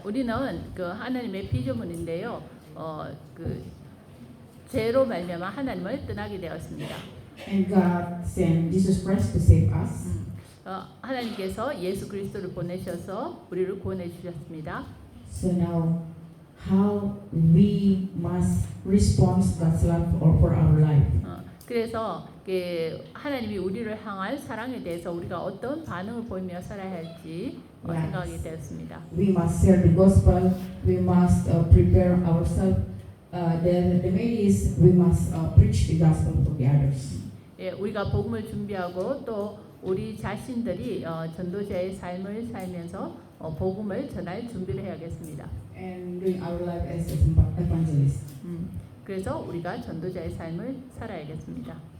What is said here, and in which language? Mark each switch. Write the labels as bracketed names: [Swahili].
[Korean] 우리는 그 하나님의 피조물인데요. 그 죄로 말미암아 하나님을 떠나게 되었습니다. [English] And God sent Jesus Christ to save us. [Korean] 하나님께서 예수 그리스도를 보내셔서 우리를 구원해 주셨습니다. [English] So now, how we must respond God's love for our life? [Korean] 그래서 하나님이 우리를 향한 사랑에 대해서 우리가 어떤 반응을 보이며 살아야 할지 [English] Yes. [Korean] 생각하게 되었습니다. [English] We must share the gospel. We must prepare ourselves. The main is we must preach the gospel to the others. [Korean] 예, 우리가 복음을 준비하고 또 우리 자신들이 전도자의 삶을 살면서 복음을 전할 준비를 해야겠습니다. [English] And doing our life as evangelist. [Korean] 그래서 우리가 전도자의 삶을 살아야겠습니다.